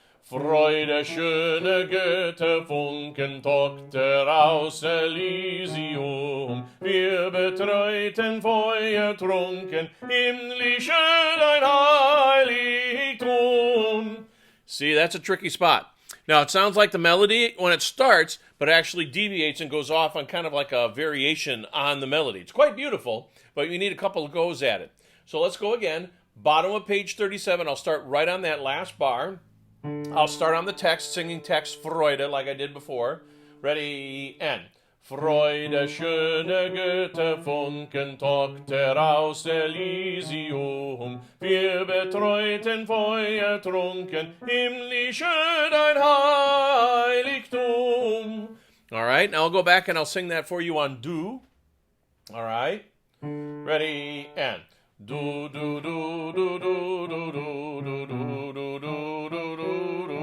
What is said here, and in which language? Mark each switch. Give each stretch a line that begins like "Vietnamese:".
German: Freude, schöne Götterfunken, Tochter aus Elysium. Wir betreuten feuertrunken, himmlische dein Heiligtum.
English: See, that's a tricky spot. Now, it sounds like the melody when it starts, but it actually deviates and goes off on kind of like a variation on the melody. It's quite beautiful, but you need a couple of goes at it. So let's go again. Bottom of page 37, I'll start right on that last bar. I'll start on the text, singing text Freude like I did before. Ready, and
German: Freude, schöne Götterfunken, Tochter aus Elysium. Wir betreuten feuertrunken, himmlische dein Heiligtum.
English: All right, now I'll go back and I'll sing that for you on do. All right, ready, and do, do, do, do, do, do, do, do, do, do, do.